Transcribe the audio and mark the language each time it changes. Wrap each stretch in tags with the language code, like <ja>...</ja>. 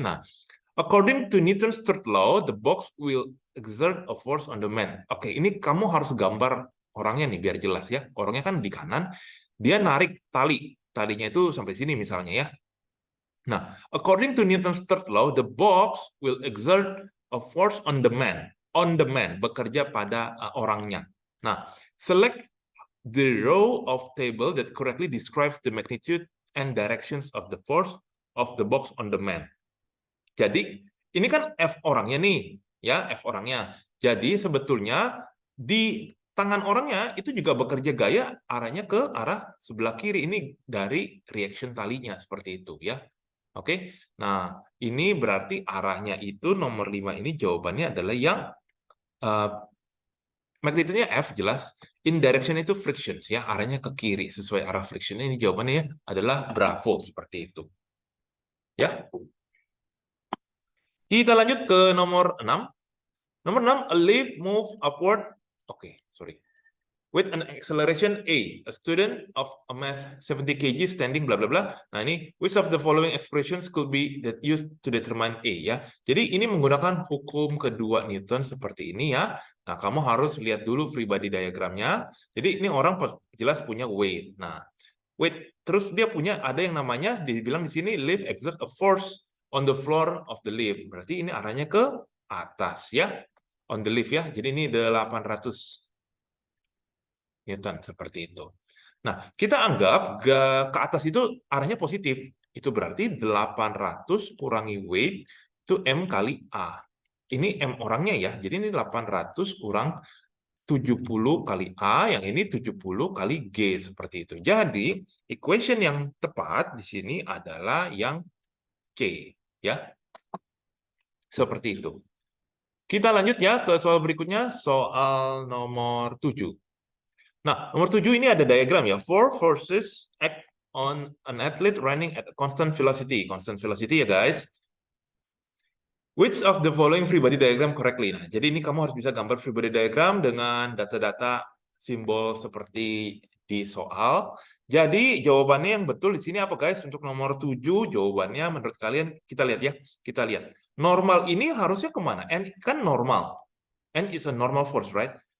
<en>Nah, according to Newton's third law, the box will exert a force on the man.</en> <id>Oke, ini kamu harus gambar orangnya nih biar jelas ya. Orangnya kan di kanan, dia narik tali. Talinya itu sampai sini misalnya ya.</id> <en>Nah, according to Newton's third law, the box will exert a force on the man. On the man,</en> <id>bekerja pada orangnya.</id> <en>Nah, select the row of table that correctly describes the magnitude and directions of the force of the box on the man.</en> <id>Jadi, ini kan F orangnya nih, ya, F orangnya. Jadi, sebetulnya di tangan orangnya itu juga bekerja gaya arahnya ke arah sebelah kiri. Ini dari reaction talinya seperti itu, ya. Oke, nah ini berarti arahnya itu nomor 5 ini jawabannya adalah yang magnitude-nya F jelas,</id> <en>in direction</en> <id>itu frictions ya, arahnya ke kiri sesuai arah friction. Ini jawabannya ya adalah bravo seperti itu. Ya. Kita lanjut ke nomor 6. Nomor 6,</id> <en>a leaf move upward. Oke, sorry. With an acceleration A student of a mass 70 kg standing bla bla bla.</en> <id>Nah, ini</id> <en>which of the following expressions could be that used to determine A ya.</en> <id>Jadi ini menggunakan hukum kedua Newton seperti ini ya. Nah, kamu harus lihat dulu free body diagramnya. Jadi ini orang jelas punya weight. Nah, weight terus dia punya ada yang namanya dibilang di sini</id> <en>leaf exert a force on the floor of the leaf.</en> <id>Berarti ini arahnya ke atas ya.</id> <en>On the leaf</en> <id>ya. Jadi ini 800 Newton seperti itu. Nah, kita anggap ke atas itu arahnya positif. Itu berarti 800 kurangi weight itu M kali A. Ini M orangnya ya. Jadi ini 800 kurang 70 kali A, yang ini 70 kali G seperti itu. Jadi, equation yang tepat di sini adalah yang C, ya. Seperti itu. Kita lanjut ya ke soal berikutnya, soal nomor 7. Nah, nomor 7 ini ada diagram ya.</id> <en>Four forces act on an athlete running at a constant velocity. Constant velocity ya guys. Which of the following free body diagram correctly?</en> <id>Nah, jadi ini kamu harus bisa gambar free body diagram dengan data-data simbol seperti di soal. Jadi jawabannya yang betul di sini apa guys? Untuk nomor 7 jawabannya menurut kalian kita lihat ya. Kita lihat. Normal ini harusnya kemana? N kan normal.</id> <en>N is a normal force, right?</en>